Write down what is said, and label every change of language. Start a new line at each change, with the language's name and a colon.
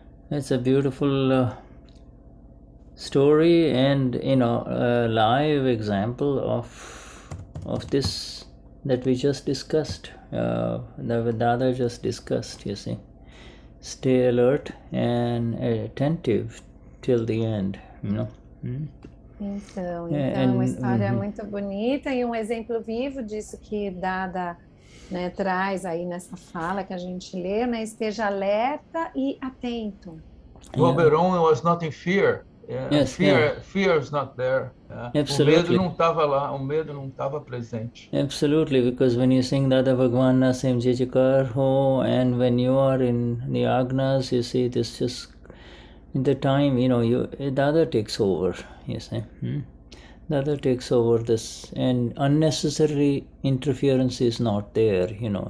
English: It's a beautiful story, and you know, a live example of this that we just discussed, that Dada just discussed, you see. Stay alert and attentive till the end, you know.
Portuguese: Então é uma história muito bonita e um exemplo vivo disso que Dada, né, traz aí nessa fala que a gente lê, né? Esteja alerta e atento.
English: Oberon was not in fear. Yes, fear is not there. Absolutely.
Portuguese: O medo não estava lá, o medo não estava presente.
English: Absolutely, because when you sing Dada Bhagwan Sim Jijikar Ho, and when you are in the agnas, you see this just in the time, you know, Dada takes over, you see. Dada takes over this, and unnecessary interference is not there, you know.